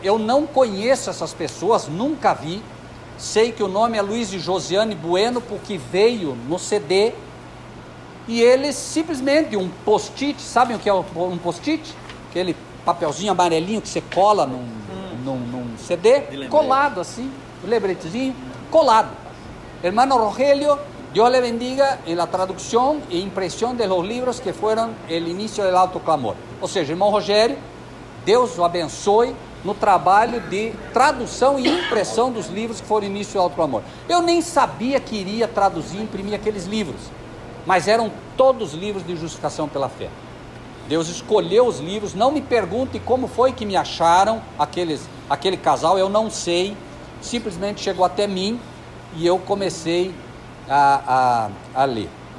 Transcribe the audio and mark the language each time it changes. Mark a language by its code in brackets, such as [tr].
[pt] Eu não conheço essas pessoas, nunca vi, sei que o nome é Luiz e Josiane Bueno, porque veio no CD, e eles simplesmente, um post-it, sabem o que é um post-it? Aquele papelzinho amarelinho que você cola num CD, colado assim, o lebretezinho colado. [es] Hermano Rogelio, Dios le bendiga en la traducción e impresión de los libros que fueron el inicio del autoclamor. [pt] Ou seja, irmão Rogério, Deus o abençoe no trabalho de tradução e impressão dos livros que foram o início do autoclamor. Eu nem sabia que iria traduzir e imprimir aqueles livros, mas eram todos livros de justificação pela fé. Deus escolheu os livros. Não me pergunte como foi que me acharam aquele casal, eu não sei, simplesmente chegou até mim e eu comecei a ler.